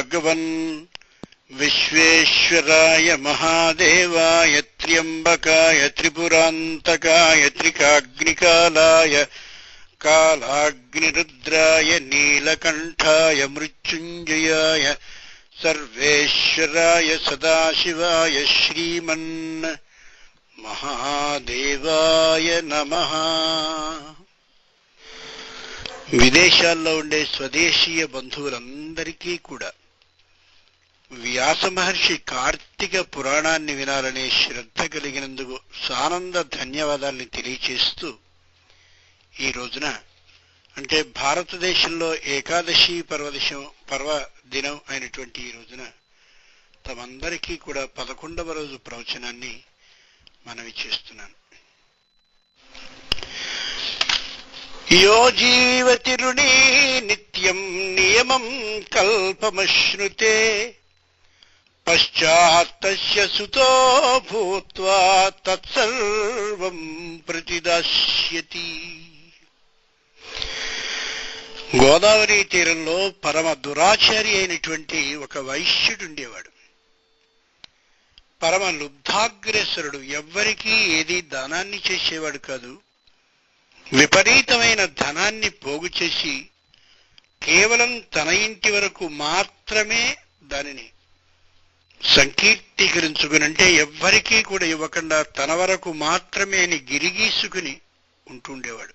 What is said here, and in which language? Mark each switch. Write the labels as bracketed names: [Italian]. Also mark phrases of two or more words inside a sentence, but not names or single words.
[Sanskrit] भगवन् विश्वेश्वराय महादेवाय त्र्यम्बकाय त्रिपुरान्तकाय त्रिकाग्निकालाय कालाग्निरुद्राय नीलकण्ठाय मृत्युञ्जयाय सर्वेश्वराय सदाशिवाय श्रीमन् महादेवाय नमः। [Telugu] విదేశాల్లో ఉండే స్వదేశీయ బంధువులందరికీ కూడా వ్యాస మహర్షి కార్తీక పురాణాన్ని వినాలనే శ్రద్ధ కలిగినందుకు సానంద ధన్యవాదాల్ని తెలియచేస్తూ ఈ రోజున అంటే భారతదేశంలో ఏకాదశి పర్వదినం అయినటువంటి ఈ రోజున తమందరికీ కూడా 11వ రోజు ప్రవచనాన్ని మనవి చేస్తున్నాను. [Sanskrit] यो जीवति नित्यं नियमं कल्पमश्नुते पश्चात्तस्य सुतो भूत्वा तत्सर्वं प्रतिदास्यति. [Telugu] గోదావరి తీరంలో పరమ దురాచారి అయినటువంటి ఒక వైశ్యుడు ఉండేవాడు. పరమ లుబ్ధాగ్రేసరుడు, ఎవ్వరికీ ఏది దానాన్ని చేసేవాడు కాదు. విపరీతమైన ధనాన్ని పోగు చేసి కేవలం తన ఇంటి వరకు మాత్రమే దానిని సంకీర్తీకరించుకుని, అంటే ఎవ్వరికీ కూడా ఇవ్వకుండా తన వరకు మాత్రమే అని గిరిగీసుకుని ఉంటుండేవాడు.